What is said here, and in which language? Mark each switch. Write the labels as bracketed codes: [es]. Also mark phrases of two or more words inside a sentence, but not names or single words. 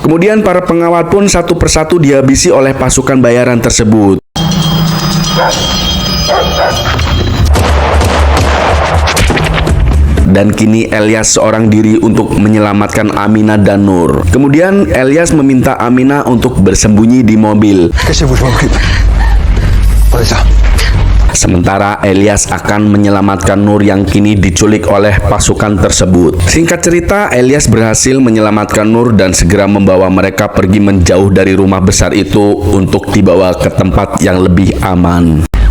[id] Kemudian para pengawal pun satu persatu dihabisi oleh pasukan bayaran tersebut. Dan kini Elias seorang diri untuk menyelamatkan Amina dan Nur. Kemudian Elias meminta Amina untuk bersembunyi di mobil. [fr] Cachez-vous, je m'occupe. Prenez ça. [id] Sementara Elias akan menyelamatkan Nur yang kini diculik oleh pasukan tersebut. Singkat cerita, Elias berhasil menyelamatkan Nur dan segera membawa mereka pergi menjauh dari rumah besar itu untuk dibawa ke tempat yang lebih aman.